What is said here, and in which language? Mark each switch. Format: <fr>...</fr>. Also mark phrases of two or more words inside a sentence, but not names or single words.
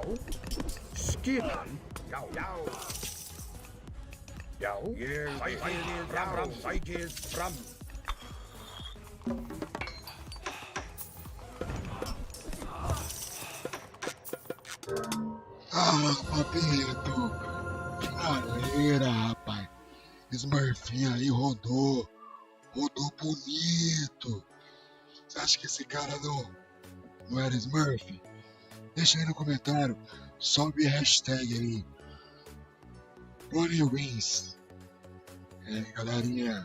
<is>Skipan. Já, já. Já. Ég tækið fram. Tækið fram.</is> <pt>Ah, Papito. Finaleira, rapaz. Smurfinho aí rodou. Rodou bonito. Você acha que esse cara não era Smurf? Deixa aí no comentário. Sobe a hashtag aí. Bonnie Wins. Galerinha.</pt>